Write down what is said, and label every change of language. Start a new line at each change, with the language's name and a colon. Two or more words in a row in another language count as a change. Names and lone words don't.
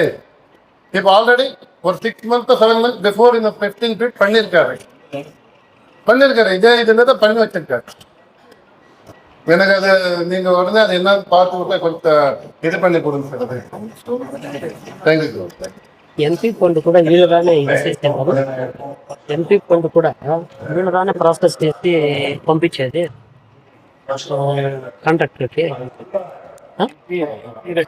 Tamil: இப்போ ஆல்ரெடி ஒரு
English: 6 months 7 months before
Tamil: இந்த 15 feet பண்ணியிருக்காரு. இதே இதுல தான் பண்ணி வச்சிருக்காரு. எனக்கு அது நீங்க உடனே அது என்னன்னு பார்த்து விட்டு கொஞ்சம் இது பண்ணி கொடுங்க.
English: thank you. MP fund
Telugu: కూడా వీళ్ళుగానే ఇచ్చేసేవారు.
English: MP fund
Telugu: కూడా వీళ్ళుగానే ప్రాసెస్ చేసి పంపించేది కాంట్రాక్టర్కి.